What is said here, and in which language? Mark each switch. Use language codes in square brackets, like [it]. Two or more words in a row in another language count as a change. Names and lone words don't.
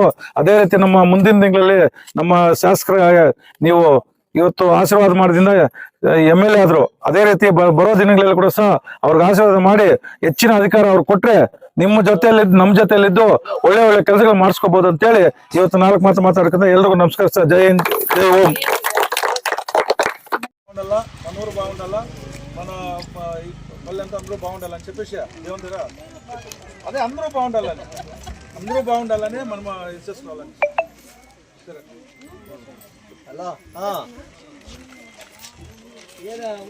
[kn] ಅದೇ ರೀತಿ ನಮ್ಮ ಮುಂದಿನ ತಿಂಗಳಲ್ಲಿ ನಮ್ಮ ಶಾಸಕರ ನೀವು ಇವತ್ತು ಆಶೀರ್ವಾದ ಮಾಡೋದ್ರಿಂದ MLA ಆದ್ರು, ಅದೇ ರೀತಿ ಬರೋ ದಿನಗಳಲ್ಲಿ ಕೂಡ ಸಹ ಅವ್ರಿಗೆ ಆಶೀರ್ವಾದ ಮಾಡಿ ಹೆಚ್ಚಿನ ಅಧಿಕಾರ ಅವ್ರು ಕೊಟ್ರೆ ನಮ್ಮ ಜೊತೆಯಲ್ಲಿದ್ದು ಒಳ್ಳೆ ಕೆಲಸಗಳು ಮಾಡಿಸ್ಕೋಬಹುದು ಅಂತೇಳಿ ಇವತ್ತು 4 ಮಾತು ಮಾತಾಡ್ಕೊಂಡ ಎಲ್ರಿಗೂ ನಮಸ್ಕರಿಸ್ತಾ ಜೈ ಹಿಂದ್, ಜೈ ಓಂ. [te] మనూరు బాగుండాలా, మన పల్లెంతా అందరూ బాగుండాలని చెప్పేసి ఏమంటారా, అదే అందరూ బాగుండాలని మనం చేసుకోవాలని. సరే హలో